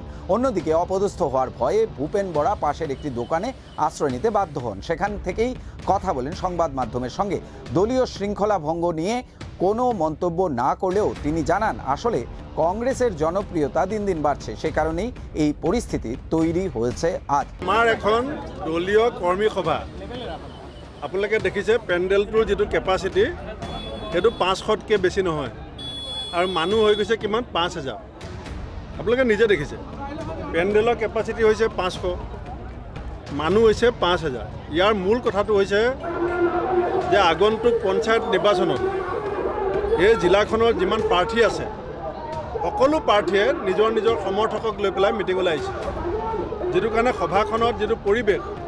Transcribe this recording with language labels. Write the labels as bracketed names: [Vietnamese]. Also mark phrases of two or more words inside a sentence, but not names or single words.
[Bangla] অন্যদিকে অপদস্থ হওয়ার ভয়ে ভূপেন বরা পাশের একটি দোকানে আশ্রয় নিতে বাধ্য হন। সেখান থেকেই কথা বলেন সংবাদ মাধ্যমের সঙ্গে। দলীয় শৃঙ্খলা ভঙ্গ নিয়ে কোনো মন্তব্য না করলেও তিনি জানান, আসলে কংগ্রেসের জনপ্রিয়তা দিন দিন বাড়ছে, সে কারণেই এই পরিস্থিতি তৈরি হয়েছে আজ। আমার এখন দলীয় কর্মী সভা, [Assamese] আপোনালোকে দেখিছে পেণ্ডেলটোৰ যিটো কেপাচিটি সেইটো 500তকৈ বেছি নহয়। আৰু মানুহ হৈ গৈছে কিমান 5,000 আপোনালোকে নিজে দেখিছে পেণ্ডেলৰ কেপাচিটি হৈছে 500 মানুহ হৈছে 5,000 ইয়াৰ মূল কথাটো হৈছে যে আগন্তুক পঞ্চায়ত নিৰ্বাচনত এই জিলাখনৰ যিমান প্ৰাৰ্থী আছে সকলো প্ৰাৰ্থীয়ে নিজৰ নিজৰ সমৰ্থকক লৈ পেলাই মিটিঙলৈ আহিছে যেটো কাৰণে সভাখনত যেটো পৰিবেশ